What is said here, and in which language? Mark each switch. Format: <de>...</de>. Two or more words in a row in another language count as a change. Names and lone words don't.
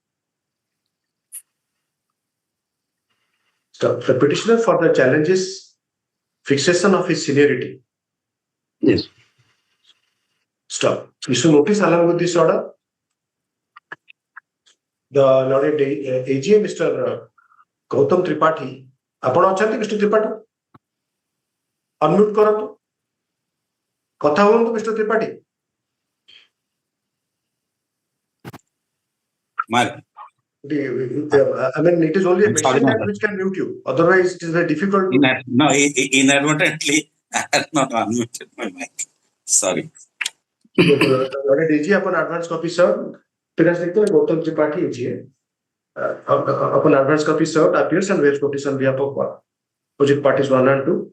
<en>So the petitioner for the challenges fixation of his seniority. Yes. Stop. Issue notice along with this order. The Lord AG Mr. Gautam Tripathi.</en> <or>ଆପଣ ଅଛନ୍ତି ମିଷ୍ଟର ତ୍ରିପାଠୀ? ଅନମ୍ୟୁଟ୍ କରନ୍ତୁ, କଥା ହୁଅନ୍ତୁ ମିଷ୍ଟର ତ୍ରିପାଠୀ।</or> <en>I mean, it is only a I'm sorry, machine my that lord. which can mute you. Otherwise, it is very difficult to. No, inadvertently, I had not unmuted my mic. Sorry. Lord AG upon advance copy served. Because Gautam Tripathi AG upon advance copy served appears and waives notice on behalf of opposite parties 1 and 2.</en>